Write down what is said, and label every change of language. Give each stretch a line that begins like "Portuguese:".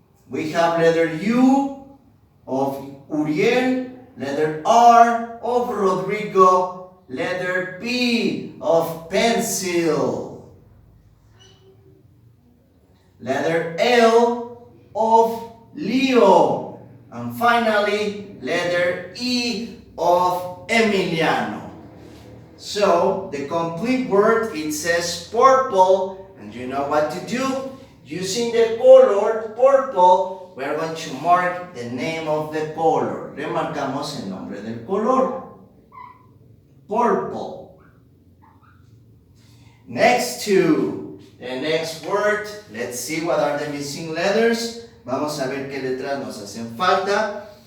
English: We have letter U of Uriel, letter R of Rodrigo, letter P of pencil, letter L of Leo, and finally letter E of Emiliano. So the complete word, it says purple, and you know what to do. Using the color purple, we are going to mark the name of the color.
Spanish: Remarcamos el nombre del color.
English: Purple. Next to the next word, let's see what are the missing letters.
Spanish: Vamos a ver qué letras nos hacen falta.